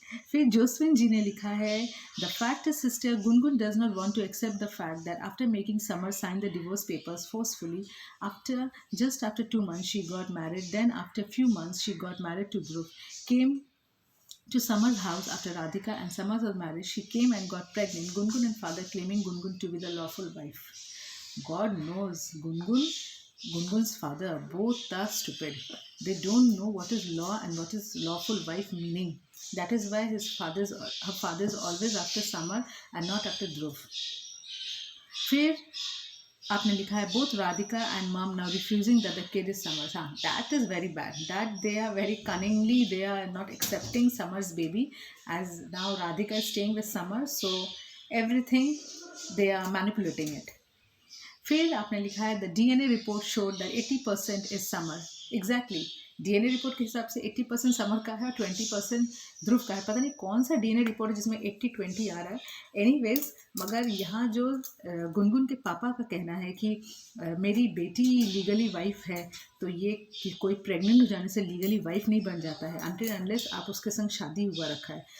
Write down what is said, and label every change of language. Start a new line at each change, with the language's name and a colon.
Hindi: फिर जोस्विन जी ने लिखा है,
English: The fact is sister Gungun does not want to accept the fact that after making Samar sign the divorce papers forcefully, after 2 months she got married, then after few months she got married to Dhruv, came to Samar's house after Radhika and Samar was married. She came and got pregnant. Gungun and father claiming Gungun to be the lawful wife. God knows Gungun's father both are stupid. They don't know what is law and what is lawful wife meaning. That is why her father is always after Samar and not after Dhruv.
Hindi: फिर आपने लिखा है,
English: both Radhika and mom now refusing that the kid is Samar's. That is very bad. That they are very cunningly, they are not accepting Samar's baby, as now Radhika is staying with Samar, so everything they are manipulating it.
Hindi: फिर आपने लिखा है,
English: The DNA report showed that 80% is Samar.
Hindi: Exactly, DNA report के हिसाब से 80% summer का है और 20% ध्रुव का है। पता नहीं कौन सा DNA रिपोर्ट है जिसमें 80-20 आ रहा है। एनीवेज, मगर यहाँ जो गुनगुन के पापा का कहना है कि मेरी बेटी लीगली वाइफ है, तो ये कि कोई प्रेग्नेंट हो जाने से लीगली वाइफ नहीं बन जाता है अनटिल अनलेस आप उसके संग शादी हुआ रखा है।